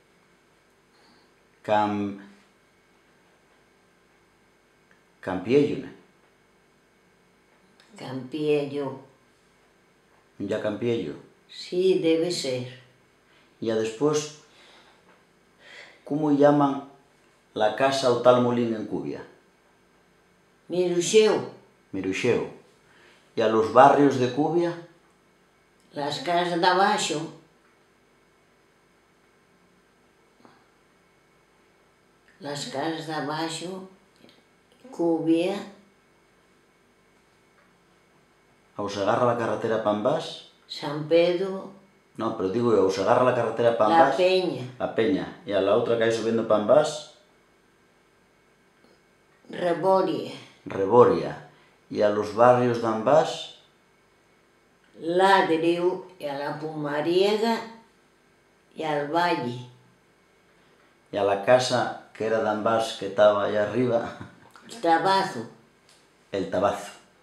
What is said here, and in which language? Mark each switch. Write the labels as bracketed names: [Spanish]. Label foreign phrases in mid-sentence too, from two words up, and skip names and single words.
[Spanish] Campiello, ¿no? Campiello. Ya Campiello. Sí, debe ser. Ya después, ¿cómo llaman la casa o tal molín en Cubia? Miruxeu. Miruxeu. ¿Y a los barrios de Cubia? Las casas de abaixo. Las casas de abaixo. Cubia. ¿O se agarra la carretera Pambás? San Pedro. No, pero digo, o se agarra la carretera Pambás. La Peña. La Peña. Y a la otra que hay subiendo Pambás. Reboria. Reboria. Y a los barrios de Ambás. Ladriu, y a la Pumariega y al Valle. Y a la casa que era de Ambás que estaba allá arriba. El Tabazo. El Tabazo.